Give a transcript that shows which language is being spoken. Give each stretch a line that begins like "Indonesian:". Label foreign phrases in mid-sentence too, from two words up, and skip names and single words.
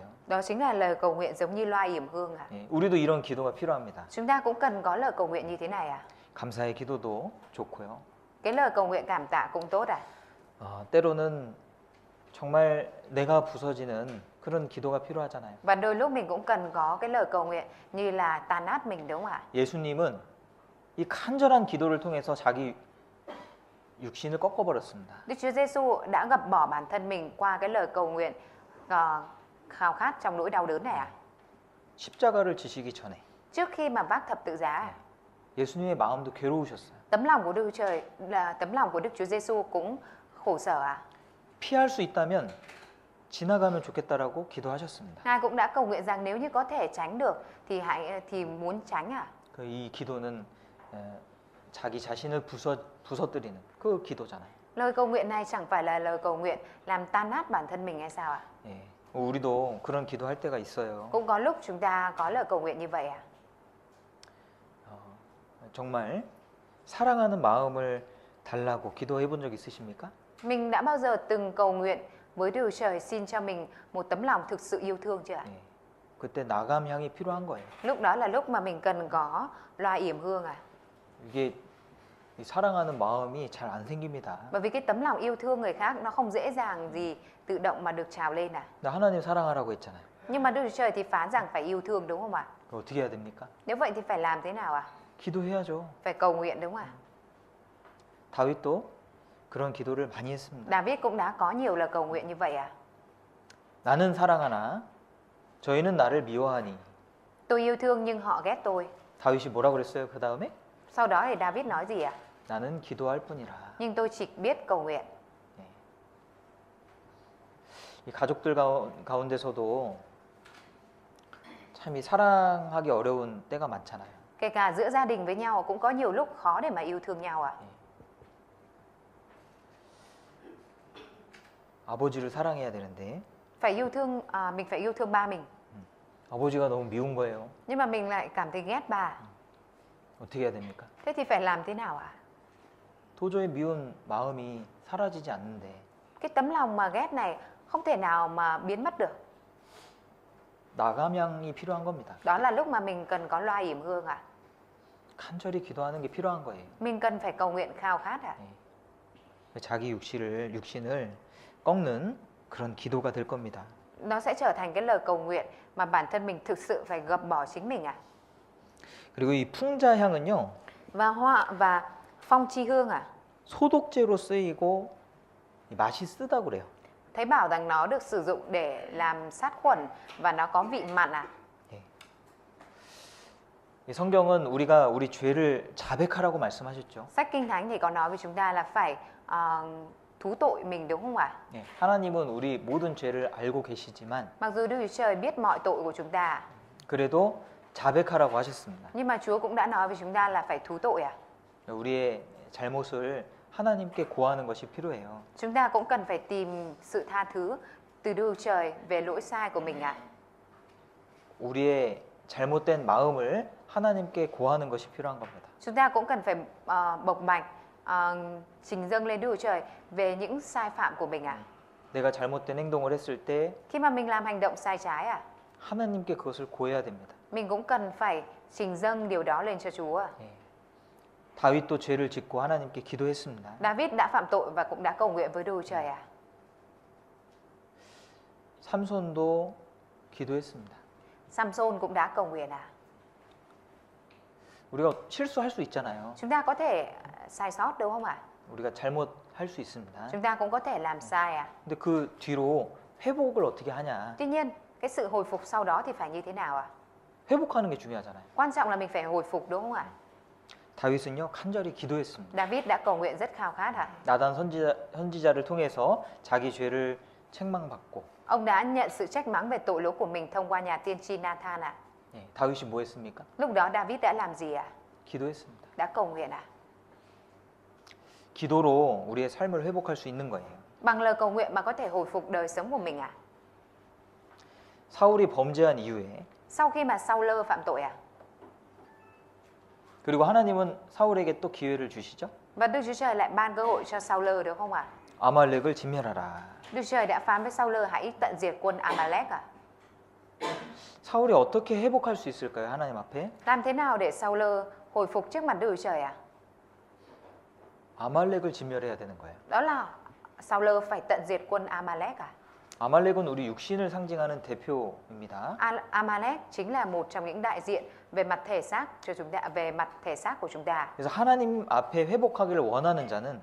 Vietnamese: Đó chính là lời cầu nguyện giống như loa yểm hương à?
Korean: 우리도 이런 기도가 필요합니다.
Vietnamese: Chúng ta cũng cần có lời cầu nguyện như thế này à?
Korean: 감사의 기도도 좋고요.
Vietnamese: Cái lời cầu nguyện cảm tạ cũng tốt à?
Korean: 때로는 정말 내가 부서지는 그런 기도가 필요하잖아요.
Vietnamese: Và đôi lúc mình cũng cần có cái lời cầu nguyện như là tàn nát mình đúng không ạ?
Korean: 예수님은 이 간절한 기도를 통해서 자기 육신을 꺾어버렸습니다.
Vietnamese: Đức Chúa Giêsu đã gập bỏ bản thân mình qua cái lời cầu nguyện khao khát trong nỗi đau đớn này à?
Korean: 십자가를 지시기 전에
Vietnamese: Trước khi mà vác thập tự giá à?
Korean: 예수님의 마음도 괴로우셨어요.
Vietnamese: Tấm lòng của Đức Chúa Trời là tấm lòng của Đức Chúa Giêsu cũng khổ sở à?
Korean: 피할 수 있다면 지나가면 좋겠다라고 기도하셨습니다.
Vietnamese: Ngài cũng đã cầu nguyện rằng nếu như có thể tránh được thì muốn tránh à?
Korean: 이 기도는 자기 자신을 부서뜨리는 그 기도잖아요.
Vietnamese: Lời cầu nguyện này chẳng phải là lời cầu nguyện làm tan nát bản thân mình hay sao ạ?
Korean: 예. 우리도 그런 기도할 때가 있어요.
Vietnamese: Cũng có lúc chúng ta có lời cầu nguyện như vậy à?
Korean: 정말 사랑하는 마음을 달라고 기도해 본 적 있으십니까?
Vietnamese: Mình đã bao giờ từng cầu nguyện với Đức Chúa Trời xin cho mình một tấm lòng thực sự yêu thương chưa ạ?
Korean: 예. 그때 나감향이 필요한 거예요.
Vietnamese: Lúc đó là lúc mà mình cần có loa yểm hương à?
Korean: 이게 이 사랑하는 마음이 잘 안 생깁니다.
Vietnamese: Bởi vì cái tấm lòng yêu thương người khác nó không dễ dàng gì tự động mà được trào lên à?
Korean: 나 하나님 사랑하라고 했잖아요.
Vietnamese: Nhưng mà Đức Chúa Trời thì phán rằng phải yêu thương đúng không ạ?
Korean: 그럼 어떻게 해야 됩니까?
Vietnamese: Nếu vậy thì phải làm thế nào ạ?
Korean: 기도해야죠.
Vietnamese: Phải cầu nguyện đúng không ạ?
Korean: 다윗도 그런 기도를 많이 했습니다.
Vietnamese: David cũng đã có nhiều lời cầu nguyện như vậy à?
Korean: 나는 사랑하나 저희는 나를 미워하니.
Vietnamese: Tôi yêu thương nhưng họ ghét tôi.
Korean: 다윗이 뭐라 그랬어요? 그 다음에
Vietnamese: Sau đó thì David nói gì ạ?
Korean: 나는 기도할 뿐이라.
Vietnamese: Nhưng tôi chỉ biết cầu nguyện.
Korean: 이 가족들 가운데서도 참 이 사랑하기 어려운 때가 많잖아요.
Vietnamese: Kể cả giữa gia đình với nhau cũng có nhiều lúc khó để mà yêu thương nhau ạ.
Korean: 아버지를 사랑해야 되는데
Vietnamese: Phải yêu thương, mình phải yêu thương ba mình.
Korean: 아버지가 너무 미운 거예요.
Vietnamese: Nhưng mà mình lại cảm thấy ghét bà.
Korean: 어떻게 해야 됩니까?
Vietnamese: Thế thì phải làm thế nào ạ?
Korean: 도저히 미운 마음이 사라지지 않는데
Vietnamese: Cái tấm lòng mà ghét này không thể nào mà biến mất được.
Korean: 나감향이 필요한 겁니다.
Vietnamese: Đó là lúc mà mình cần có loa yểm hương ạ.
Korean: 간절히 기도하는 게 필요한 거예요.
Vietnamese: Mình cần phải cầu nguyện khao khát ạ.
Korean: 자기 육신을 꺾는 그런 기도가 될 겁니다.
Vietnamese: Nó sẽ trở thành cái lời cầu nguyện mà bản thân mình thực sự phải gập bỏ chính mình ạ.
Korean: 그리고 이 풍자향은요.
Vietnamese: Và hoa và phong chi hương ạ.
Korean: 소독제로 쓰이고 맛이 쓰다고 그래요.
Vietnamese: Thấy bảo rằng nó được sử dụng để làm sát khuẩn và nó có vị mặn ạ.
Korean: 이 성경은 우리가 우리 죄를 자백하라고 말씀하셨죠.
Vietnamese: Sách Kinh Thánh thì có nói với chúng ta là phải thú tội mình đúng không ạ?
Korean: 하나님은 우리 모든 죄를 알고 계시지만
Vietnamese: Mặc dù Đức Chúa Trời biết mọi tội của chúng ta,
Korean: 그래도 자백하라고 하셨습니다.
Vietnamese: nhưng mà Chúa cũng đã nói với chúng ta là phải thú tội ạ.
Korean: 우리의 잘못을 하나님께 고하는 것이 필요해요.
Vietnamese: Chúng ta cũng cần phải tìm sự tha thứ từ Đức Chúa Trời về lỗi sai của mình ạ.
Korean: 우리의 잘못된 마음을 하나님께 고하는 것이 필요한 겁니다.
Vietnamese: Chúng ta cũng cần phải bộc bạch, trình dâng lên Đức Chúa Trời về những sai phạm của mình ạ.
Korean: 내가 잘못된 행동을 했을 때
Vietnamese: Khi mà mình làm hành động sai trái ạ,
Korean: 하나님께 그것을 고해야 됩니다.
Vietnamese: mình cũng cần phải trình dâng điều đó lên cho Chúa ạ.
Korean: 다윗도 죄를 짓고 하나님께 기도했습니다.
Vietnamese: David đã phạm tội và cũng đã cầu nguyện với Đức Chúa Trời ạ.
Korean: 삼손도 기도했습니다.
Vietnamese: Samson cũng đã cầu nguyện ạ.
Korean: 우리가 실수할 수 있잖아요.
Vietnamese: Chúng ta có thể sai sót đúng không ạ?
Korean: 우리가 잘못할 수 있습니다.
Vietnamese: Chúng ta cũng có thể làm sai ạ.
Korean: 근데 그 뒤로 회복을 어떻게 하냐?
Vietnamese: Tuy nhiên, cái sự hồi phục sau đó thì phải như thế nào ạ?
Korean: 회복하는 게 중요하잖아요.
Vietnamese: Quan trọng là mình phải hồi phục đúng không ạ?
Korean: 다윗은요 간절히 기도했습니다.
Vietnamese: David đã cầu nguyện rất khao khát ạ.
Korean: 나단 선지자를 통해서 자기 죄를 책망받고
Vietnamese: Ông đã nhận sự trách mắng về tội lỗi của mình thông qua nhà tiên tri Nathan ạ.
Korean: 다윗이 뭐 했습니까?
Vietnamese: Lúc đó David đã làm gì ạ?
Korean: 기도했습니다.
Vietnamese: Đã cầu nguyện ạ.
Korean: 기도로 우리의 삶을 회복할 수 있는 거예요.
Vietnamese: Bằng lời cầu nguyện mà có thể hồi phục đời sống của mình ạ.
Korean: 사울이 범죄한 이후에
Vietnamese: Sau khi mà Saul phạm tội ạ.
Korean: 그리고 하나님은 사울에게 또 기회를 주시죠.
Vietnamese: Và Đức Chúa Trời lại ban cơ hội cho Saul đúng không ạ?
Korean: 아말렉을 진멸하라.
Vietnamese: Đức Chúa Trời đã phán với Saul hãy tận diệt quân Amalek ạ.
Korean: 사울이 어떻게 회복할 수 있을까요? 하나님 앞에?
Vietnamese: Làm thế nào để Saul hồi phục trước mặt Đức Chúa Trời ạ?
Korean: 아말렉을 진멸해야 되는 거예요.
Vietnamese: Đó là Saul phải tận diệt quân Amalek ạ.
Korean: 아말렉은 우리 육신을 상징하는 대표입니다.
Vietnamese: Amalek chính là một trong những đại diện về mặt thể xác cho chúng ta, về mặt thể xác của chúng ta.
Korean: 그래서 하나님 앞에 회복하기를 원하는 자는